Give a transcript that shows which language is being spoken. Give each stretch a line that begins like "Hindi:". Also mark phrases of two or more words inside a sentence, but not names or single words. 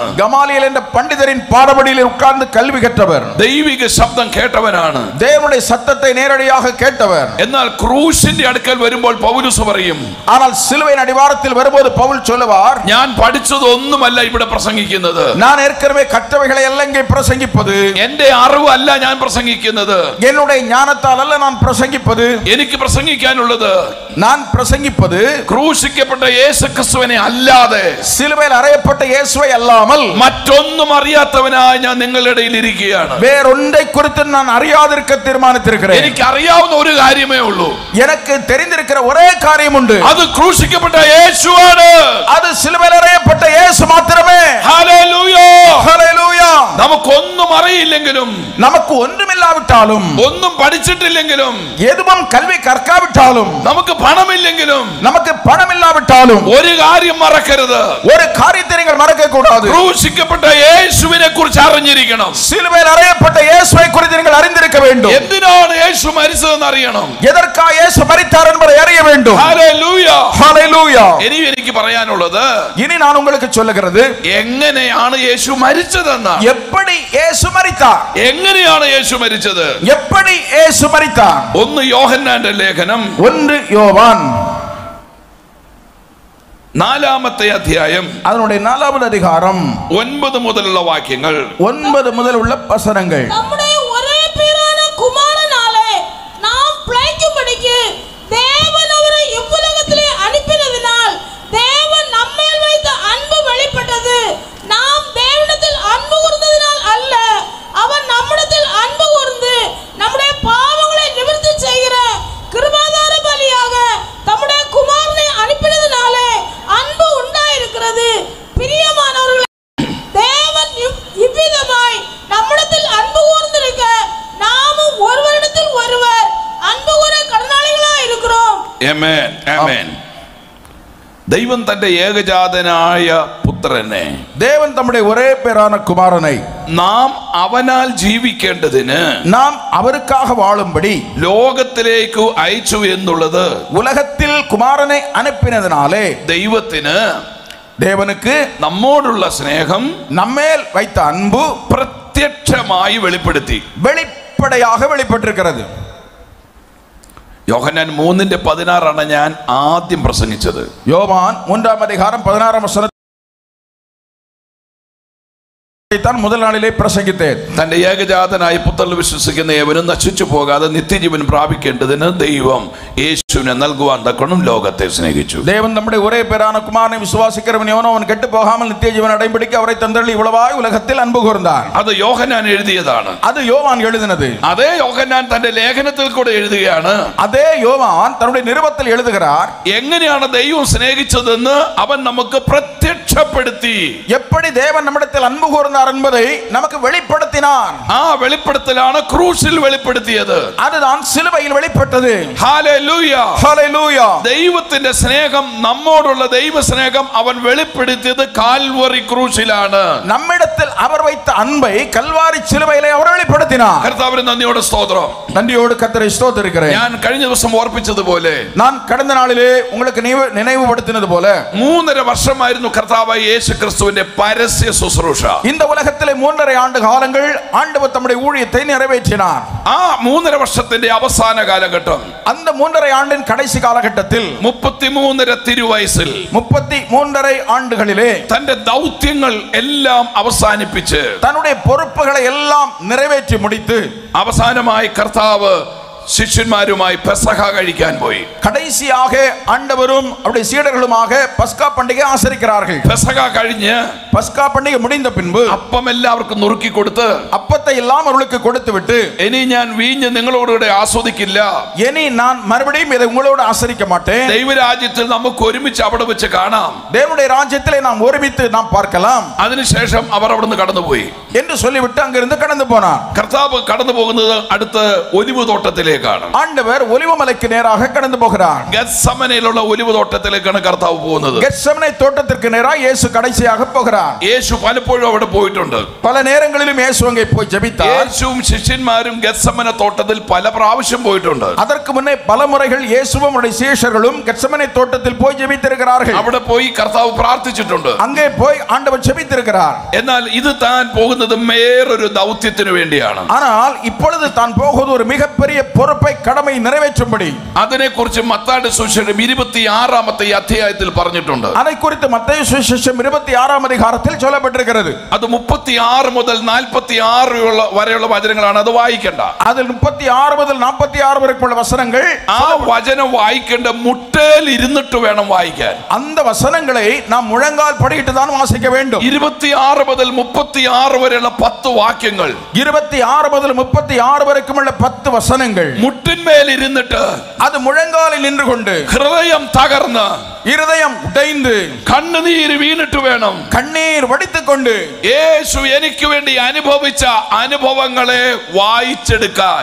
Tamil: கமாலியேல் என்ற பண்டிதரின் பாதபடியில் உட்கார்ந்து கல்வி கற்றவர்.
Malayalam: ദൈവിക ശബ്ദം കേട്ടവനാണ്.
Tamil: தேவனுடைய சத்தத்தை நேரடியாக கேட்டவர்.
Malayalam: എന്നാൽ ക്രൂശിന്റെ അടുക്കൽ വരുമ്പോൾ പൗലോസ് പറയും,
Tamil: ஆனால் சிலுவையின் அடிவாரத்தில் வரும்போது பவுல் சொல்லுவார்,
Malayalam: ഞാൻ പഠിച്ചതൊന്നുമല്ല ഇവിടെ പ്രസംഗിക്കുന്നത്.
Tamil: நான் ஏற்கனவே கற்றவைகளை எல்லாம் இங்கே பிரசங்கிப்பது.
Malayalam: എന്റെ അറിവല്ല ഞാൻ പ്രസംഗിക്കുന്നത്.
Tamil: என்னுடைய ஞானத்தால் அல்ல நான் பிரசங்கிப்பது.
Malayalam: എനിക്ക് പ്രസംഗിക്കാനുള്ളത്,
Tamil: நான் பிரசங்கிப்பது
Malayalam: ക്രൂശിക്കപ്പെട്ട യേശുക്രിസ്തുവിനെ അല്ലാതെ
Tamil: சிலுவையில் அறையப்பட்ட இயேசுவை அல்லாமல்
Malayalam: മറ്റൊന്നും അറിയാത്തവനായി ഞാൻ നിങ്ങളുടെ ഇടയിൽ ഇരിക്കുകയാണ്.
Tamil: வேறொன்றை குறித்து நான் அறியாதிருக்க தீர்மானித்திருக்கிறேன்.
Malayalam: എനിക്ക് അറിയാവുന്ന ഒരു കാര്യമേ ഉള്ളൂ.
Tamil: எனக்கு தெரிந்திருக்கிற ஒரே காரியம் உண்டு.
Malayalam: അത് ക്രൂശിക്കപ്പെട്ട യേശുവാണ്.
Tamil: அது சிலுவையில் அறையப்பட்ட இயேசு மாத்திரமே.
Malayalam: ഹല്ലേലൂയ.
Tamil: ஹல்லேலூயா.
Malayalam: നമുക്കൊന്നും അറിയില്ലെങ്കിലും,
Tamil: நமக்கு ஒன்றுமில்லாவிட்டாலும்,
Malayalam: ഒന്നും പഠിച്ചിട്ടില്ലെങ്കിലും,
Tamil: எதுவும் கல்வி கற்காவிட்டாலும்,
Malayalam: നമുക്ക് പണമില്ലെങ്കിലും,
Tamil: நமக்கு பணம் இல்லாவிட்டாலும்
Malayalam: ഒരു കാര്യം മറക്കരുത്.
Tamil: ஒரு காரியத்தை நீங்கள் மறக்க கூடாது.
Malayalam: ക്രൂശിക്കപ്പെട്ട യേശുവിനെ കുറിച്ച് അറിഞ്ഞിരിക്കണം.
Tamil: சிலுவையில் அறையப்பட்ட இயேசுவை குறித்து நீங்கள் அறிந்திருக்க வேண்டும்.
Malayalam: എന്തിനാണ് യേശു മരിച്ചതെന്ന് അറിയണം.
Tamil: எதற்காக இயேசு மரித்தார் என்பதை அறிய வேண்டும்.
Malayalam: ഹല്ലേലൂയ.
Tamil: ஹல்லேலூயா.
Malayalam: ഇനി എനിക്ക് പറയാനുള്ളത്,
Tamil: இனி நான் உங்களுக்கு சொல்லுகிறது,
Malayalam: എങ്ങനെയാണ് യേശു മരിച്ചതെന്ന്.
Tamil: எப்படி இயேசு மரித்தார்.
Malayalam: എങ്ങനെയാണ് യേശു മരിച്ചത്?
Tamil: எப்படி இயேசு மரித்தார்.
Malayalam: 1 യോഹന്നാന്റെ ലേഖനം
Tamil: 1 யோவான்
Malayalam: 4ാമത്തെ അധ്യായം
Tamil: அதனுடைய 4வது அதிகாரம்
Malayalam: 9 മുതലുള്ള വാക്യങ്ങൾ.
Tamil: 9 முதல் உள்ள வசனங்கள். நம்முடைய ஒரே பேரான குமாரனாலே நாம் பிழைக்கும்படிக்கு தேவன் அவரை இவ்வுலகத்திலே அனுப்பினதினால் தேவன் நம்மேல் வைத்த அன்பு வெளிப்பட்டது. நாம் தேவனிடத்தில் அன்பு கூர்ந்ததினால் அல்ல, அவர் நம்மிடத்தில் அன்பு கூர்ந்து நம்முடைய பாவங்களை நிவர்த்தி செய்கிற கிருபாதார பலியாக தம்முடைய குமாரனை அனுப்பினதினாலே அன்பு உண்டாயிருக்கிறது. பிரியமானவர்களே, தேவன் இவ்விதமாய் நம்மிடத்தில் அன்பு கூர்ந்திருக்க நாமும் ஒருவரிடத்தில் ஒருவர் அன்பு கூற கடனாளிகளாய் இருக்கிறோம்.
Malayalam: ആമേൻ. ആമേൻ. ദൈവം തന്റെ ഏകജാതനായ പുത്രനെ,
Tamil: தேவன் தம்முடைய ஒரே பேரான குமாரனை
Malayalam: നാം അവനാൽ ജീവിക്കേണ്ടതിന്,
Tamil: நாம் அவருக்காக வாழும்படி
Malayalam: ലോകത്തിലേക്ക് അയച്ചു എന്നുള്ളത്
Tamil: உலகத்தில் குமாரனை அனுப்பினதினாலே
Malayalam: ദൈവത്തിന്,
Tamil: தேவனுக்கு
Malayalam: നമ്മോടുള്ള സ്നേഹം
Tamil: நம்மேல் வைத்த அன்பு
Malayalam: പ്രത്യക്ഷമായി വെളിപ്പെടുത്തി.
Tamil: வெளிப்படையாக வெளிப்பட்டிருக்கிறது.
Malayalam: യോഹന്നാൻ 3:16 ഞാൻ ആദ്യം പ്രസംഗിച്ചത്.
Tamil: யோவான் 3ஆம் அதிகாரம் 16ஆம் வசனத்தை தான் முதல் நாளிலே பிரசங்கித்தேன்.
Malayalam: തന്റെ ഏകജാതനായ പുത്രനിൽ വിശ്വസിക്കുന്ന ഏവനും നശിച്ചു പോകാതെ നിത്യജീവൻ പ്രാപിക്കേണ്ടതിന് ദൈവം യേശു യേശുവിനെ നൽകുവാൻ തക്കോണം ലോകത്തെ സ്നേഹിച്ചു.
Tamil: தேவன் நம்முடைய ஒரே பேரான குமாரனை விசுவாசிக்கிறவன் எவனோ அவன் கெட்டு போகாமல் நித்திய ஜீவன் அடையும்படிக்கு அவரை தந்தருளி இவ்வளவாய் உலகத்தில் அன்பு கூர்ந்தார்.
Malayalam: അത് യോഹന്നാൻ എഴുതിയതാണ്.
Tamil: அது யோவான் எழுதினது.
Malayalam: അതേ യോഹന്നാൻ തന്റെ ലേഖനത്തിൽ കൂടെ എഴുതുകയാണ്.
Tamil: அதே யோவான் தன்னுடைய நிருபத்தில் எழுதுகிறார்.
Malayalam: എങ്ങനെയാണ് ദൈവം സ്നേഹിച്ചതെന്ന് അവൻ നമുക്ക് പ്രത്യക്ഷപ്പെടുത്തി.
Tamil: எப்படி தேவன் நம்மிடத்தில் அன்பு கூர்ந்தார் என்பதை நமக்கு வெளிப்படுத்தினார்.
Malayalam: ആ വെളിപ്പെടുത്തലാണ് ക്രൂശിൽ വെളിപ്പെടുത്തിയത്.
Tamil: அதுதான் சிலுவையில் வெளிப்பட்டது.
Malayalam: ഹല്ലേലൂയ,
Tamil: ஹல்லேலூயா.
Malayalam: ദൈവത്തിന്റെ സ്നേഹം, നമ്മോടുള്ള ദൈവ സ്നേഹം അവൻ വെളിപ്പെടുത്തിയത് കാൽവറി ക്രൂശിലാണ്.
Tamil: நம்மிடத்தில் அவர் வைத்த அன்பை கல்வாரி சிலுவையிலே அவர் வெளிப்படுத்தினார்.
Malayalam: കർത്താവിന് നന്ദിയോടെ സ്തോത്രം.
Tamil: நன்றியோடு கர்த்தரை ஸ்தோத்திரிக்கிறேன்.
Malayalam: ഞാൻ കഴിഞ്ഞ ദിവസം ഓർപ്പിച്ചതുപോലെ,
Tamil: நான் கடந்த நாளிலே உங்களுக்கு நினைவுபடுத்தினது போல
Malayalam: 3.5 വർഷമായിരുന്നു കർത്താവായ യേശു ക്രിസ്തുവിന്റെ പരസ്യ ശുശ്രൂഷ.
Tamil: இந்த உலகத்திலே 3.5 ஆண்டு காலங்கள் ஆண்டவர் தம்முடைய ஊழியத்தை நிறைவேற்றினார்.
Malayalam: ആ 3.5 വർഷത്തിന്റെ അവസാന കാലഘട്ടം,
Tamil: அந்த 3.5 ஆண்டின் கடைசி காலகட்டத்தில்
Malayalam: 33.5 തിരുവയസ്സിൽ
Tamil: 33.5 ஆண்டுகளிலே
Malayalam: തന്റെ ദൗത്യങ്ങൾ എല്ലാം അവസാനിപ്പിച്ച്
Tamil: தன்னுடைய பொறுப்புகளை எல்லாம் நிறைவேற்றி முடித்து
Malayalam: അവസാനമായി കർത്താവ് ശിഷ്യന്മാരുമായി പെസഹ കഴിക്കാൻ പോയി.
Tamil: கடைசியாக ஆண்டவரும் அவருடைய சீடர்களுமாக பஸ்கா பண்டிகை ஆசரிக்கிறார்கள்.
Malayalam: പെസഹ കഴിഞ്ഞ്
Tamil: பஸ்கா பண்டிகை முடிந்த பின்பு
Malayalam: അപ്പം എല്ലാവർക്കും നുറുക്കി കൊടുത്ത്
Tamil: அப்பத்தை எல்லாம் அவர்களுக்கு கொடுத்து விட்டு,
Malayalam: ഇനി ഞാൻ വീഞ്ഞ് നിങ്ങളോടുകൂടെ ആസ്വദിക്കില്ല,
Tamil: இனி நான் மறுபடியும் இதை உங்களோடு ஆசரிக்க மாட்டேன்,
Malayalam: ദൈവരാജ്യത്തിൽ നമുക്ക് ഒരുമിച്ച് അവിടെ വെച്ച് കാണാം,
Tamil: தேவனுடைய ராஜ்யத்திலே நாம் ஒருமித்து நாம் பார்க்கலாம்
Malayalam: അതിനുശേഷം അവർ അവിടുന്ന് കടന്നുപോയി
Tamil: என்று சொல்லிவிட்டு அங்கிருந்து கடந்து போனார்.
Malayalam: കർത്താവ് കടന്നു പോകുന്നത് അടുത്ത് ഒലിവ് തോട്ടത്തിലേക്കാണ്.
Tamil: ஆண்டவர் ஒலிவமலைக்கு நேராக கடந்து போகிறார்.
Malayalam: ഗെത്സമനയിലുള്ള ഒലിവ് തോട്ടത്തിലേക്കാണ് കർത്താവ് പോകുന്നത്.
Tamil: கெத்செமனே தோட்டத்திற்கு நேராக இயேசு கடைசியாக போகிறார்.
Malayalam: യേശു പലപ്പോഴും അവിടെ പോയിട്ടുണ്ട്.
Tamil: பல நேரங்களிலும் இயேசு அங்கே போய் ஜெபித்தார்.
Malayalam: യേശുവും ശിഷ്യന്മാരും ഗെത്സമന തോട്ടത്തിൽ പല പ്രാവശ്യം പോയിട്ടുണ്ട്.
Tamil: அதற்கு முன்னே பல முறைகள் இயேசுவும் அவருடைய சீஷர்களும் கெத்செமனே தோட்டத்தில் போய் ஜெபித்திருக்கிறார்கள்.
Malayalam: അവിടെ പോയി കർത്താവ് പ്രാർത്ഥിച്ചിട്ടുണ്ട്.
Tamil: அங்கே போய் ஆண்டவர் ஜெபித்திருக்கிறார்.
Malayalam: എന്നാൽ ഇത് താൻ പോകുന്നത് വേറൊരു ദൗത്യത്തിനു വേണ്ടിയാണ്.
Tamil: ஆனால் இப்பொழுது தான் போவது ஒரு மிகப்பெரிய பொறுப்பை கடமை நிறைவேற்றும்படி.
Malayalam: അതിനെക്കുറിച്ച് മത്തായിയുടെ സുവിശേഷം 26-ാമത്തെ അധ്യായത്തിൽ പറഞ്ഞിട്ടുണ്ട്.
Tamil: அதை குறித்து மத்தேயு சுவிசேஷம் 26ஆம் அதிகாரத்தில் சொல்லப்பட்டிருக்கிறது.
Malayalam: അത് 36 മുതൽ 46 വരെയുള്ള വചനങ്ങളാണ്. അത് വായിക്കണ്ട.
Tamil: அதில் 36 முதல் 46 வரைக்குள்ள வசனங்கள்,
Malayalam: ആ വചനം വായിക്കേണ്ട മുട്ടേൽ ഇരുന്നിട്ട് വേണം വായിക്കാൻ.
Tamil: அந்த வசனங்களை நாம் முழங்கால் படியிட்டு தான் வாசிக்க வேண்டும்.
Malayalam: 26 മുതൽ 36 വരെയുള്ള 10 വാക്യങ്ങൾ,
Tamil: 26 முதல் 36 வரைக்குமுள்ள 10 வசனங்கள்,
Malayalam: മുട്ടിന്മേൽ ഇരുന്നിട്ട്
Tamil: அது മുഴങ്കാലിൽ நின்று கொண்டு
Malayalam: ഹൃദയം തകർന്ന്
Tamil: இருதயம் உடைந்து
Malayalam: കണ്ണുനീര് വീണിട്ട് വേണം,
Tamil: கண்ணீர் வடித்துக்கொண்டு
Malayalam: യേശു എനിക്ക് വേണ്ടി അനുഭവിച്ച അനുഭവങ്ങളെ വായിച്ചെടുക്കാൻ,